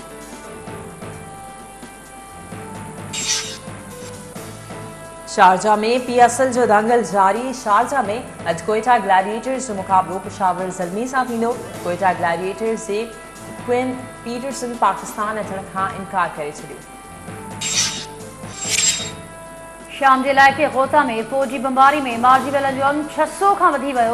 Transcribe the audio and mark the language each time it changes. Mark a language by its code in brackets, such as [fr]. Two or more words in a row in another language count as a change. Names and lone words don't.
[sd] शारजा में PSL जो दंगल जारी। शारजा में अॼु कोयटा ग्लैडिएटर्स जो मुक़ाबलो पेशावर ज़ल्मी सां थींदो। कोयटा ग्लैडिएटर्स जे क्विन पीटरसन पाकिस्तान अचण खां इनकार करे छॾियो। शाम जे इलाइक़े गोता में फौजी बमबारी में मारिजी वियल जुर्म 600 खां वधी वियो।